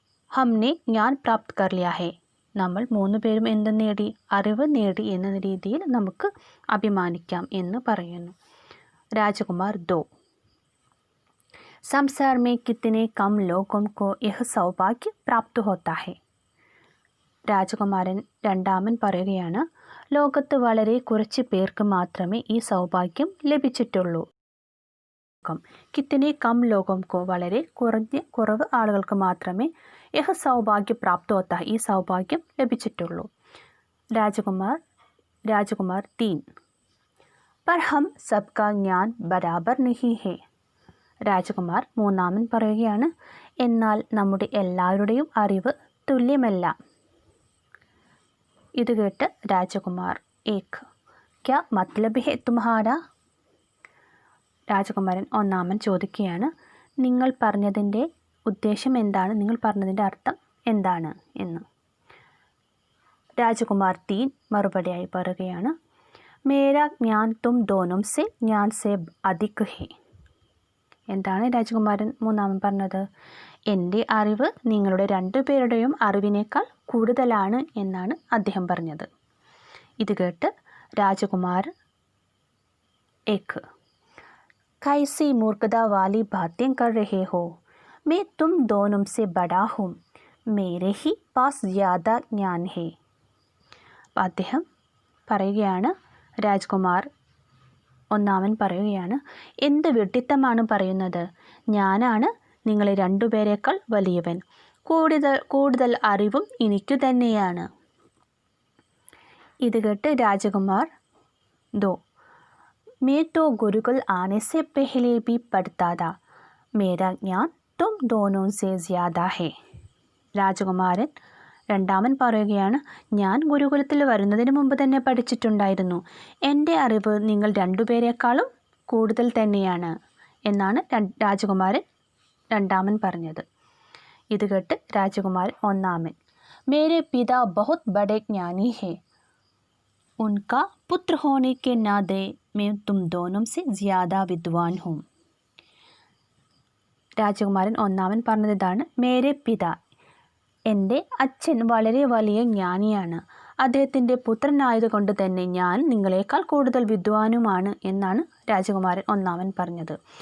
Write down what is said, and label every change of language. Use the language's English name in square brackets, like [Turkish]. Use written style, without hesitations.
[Hindi] हमने ज्ञान प्राप्त कर लिया है. [Malayalam] നമ്മൾ 3 പേരും എന്ത് നേടി? അറിവ് നേടി എന്ന രീതിയിൽ നമുക്ക് അഭിമാനിക്കാം എന്ന് പറയുന്നു. [Hindi] രാജകുമാർ 2, संसार में कितने कम लोगों को यह सौभाग्य प्राप्त होता है. [Malayalam] രാജകുമാരൻ രണ്ടാമൻ പറയുകയാണ്, ലോകത്ത് വളരെ കുറച്ച് പേർക്ക് മാത്രമേ ഈ സൗഭാഗ്യം ലഭിച്ചിട്ടുള്ളൂ. [Hindi] കിത്തനെ കം ലോകംകോ [Malayalam] വളരെ കുറവ് ആളുകൾക്ക് മാത്രമേ [Hindi] യഹ സൗഭാഗ്യ പ്രാപ്ത ഹോത്ത [Malayalam] ഈ സൗഭാഗ്യം ലഭിച്ചിട്ടുള്ളൂ. [Hindi] രാജകുമാർ 3, पर हम सबका ज्ञान बराबर नहीं है. [Malayalam] രാജകുമാർ മൂന്നാമൻ പറയുകയാണ്, എന്നാൽ നമ്മുടെ എല്ലാവരുടെയും അറിവ് തുല്യമല്ല. ഇത് കേട്ട് [Hindi] രാജകുമാർ 1, ക്യാ മത്ലബ് ഹെ തുമ്ഹാരാ. [Malayalam] രാജകുമാരൻ ഒന്നാമൻ ചോദിക്കുകയാണ്, നിങ്ങൾ പറഞ്ഞതിൻ്റെ ഉദ്ദേശം എന്താണ്? നിങ്ങൾ പറഞ്ഞതിൻ്റെ അർത്ഥം എന്താണ് എന്ന്. രാജകുമാർ 3 മറുപടിയായി പറയുകയാണ്, [Hindi] മേരാ ജ്ഞാൻ തും ദോനും സെ ജ്ഞാൻ സെ അധിക് ഹെ. [Malayalam] എന്താണ് രാജകുമാരൻ മൂന്നാമൻ പറഞ്ഞത്? എൻ്റെ അറിവ് നിങ്ങളുടെ 2 പേരുടെയും അറിവിനേക്കാൾ കൂടുതലാണ് എന്നാണ് അദ്ദേഹം പറഞ്ഞത്. ഇത് കേട്ട് രാജകുമാർ 1, [Hindi] कैसी मूर्खता वाली बातें कर रहे हो? मैं तुम दोनों से बड़ा हूँ. मेरे ही पास ज़्यादा ज्ञान है. [Malayalam] അദ്ദേഹം പറയുകയാണ്, രാജ്കുമാർ ഒന്നാമൻ പറയുകയാണ്, എന്ത് വിഡ്ഢിത്തമാണ് പറയുന്നത്? ഞാനാണ് നിങ്ങളെ രണ്ടുപേരേക്കാൾ വലിയവൻ. കൂടുതൽ അറിവും എനിക്കു തന്നെയാണ്. ഇത് കേട്ട് [Hindi] രാജകുമാർ ദോ मैं तो गुरुकुल आने से पहले भी पढ़ता था. मेरा ज्ञान तुम दोनों से ज़्यादा है. [Malayalam] രാജകുമാരൻ രണ്ടാമൻ പറയുകയാണ്, ഞാൻ ഗുരുകുലത്തിൽ വരുന്നതിന് മുമ്പ് തന്നെ പഠിച്ചിട്ടുണ്ടായിരുന്നു. എൻ്റെ അറിവ് നിങ്ങൾ രണ്ടുപേരെക്കാളും കൂടുതൽ തന്നെയാണ് എന്നാണ് രാജകുമാരൻ രണ്ടാമൻ പറഞ്ഞത്. ഇത് കേട്ട് രാജകുമാരൻ ഒന്നാമൻ, [Hindi] മേരെ പിതാ ബഹുത് ബഡേ ജ്ഞാനി ഹേ. उनका पुत्र होने के नाते मैं तुम दोनों से ज़्यादा विद्वान हूँ. [Malayalam] രാജകുമാരൻ ഒന്നാമൻ പറഞ്ഞത് ഇതാണ്, [Hindi] മേരെ പിതാ, [Malayalam] എൻ്റെ അച്ഛൻ വളരെ വലിയ ജ്ഞാനിയാണ്. അദ്ദേഹത്തിൻ്റെ പുത്രനായതുകൊണ്ട് തന്നെ ഞാൻ നിങ്ങളെക്കാൾ കൂടുതൽ വിദ്വാനുമാണ് എന്നാണ് രാജകുമാരൻ ഒന്നാമൻ പറഞ്ഞത്.